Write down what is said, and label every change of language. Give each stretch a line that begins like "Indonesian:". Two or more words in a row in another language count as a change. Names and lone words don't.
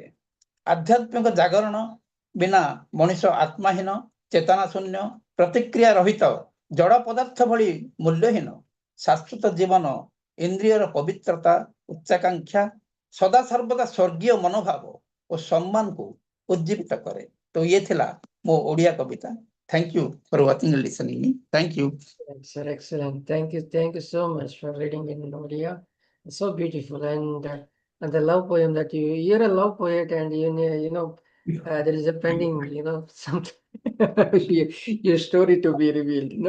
Odia: ଆଧ୍ୟାତ୍ମିକ ଜାଗରଣ ବିନା ମଣିଷ ଆତ୍ମାହୀନ, ଚେତନା ଶୂନ୍ୟ, ପ୍ରତିକ୍ରିୟା ରହିତ, ଜଡ଼ ପଦାର୍ଥ ଭଳି ମୂଲ୍ୟହୀନ। ଶାଶ୍ୱତ ଜୀବନ ଇନ୍ଦ୍ରିୟର ପବିତ୍ରତା, ଉଚ୍ଚାକାଂକ୍ଷା, ସଦାସର୍ବଦା ସ୍ୱର୍ଗୀୟ ମନୋଭାବ ଓ ସମ୍ମାନକୁ ଉଜ୍ଜୀବିତ କରେ। ତ ଇଏ ଥିଲା ମୋ ଓଡ଼ିଆ କବିତା।
English: Thank you for watching and listening. Thank you. Sir, excellent. Thank you so much for reading in Odia. It's so beautiful, and the love poem that you're a love poet, and there is a pending, some your story to be revealed, no?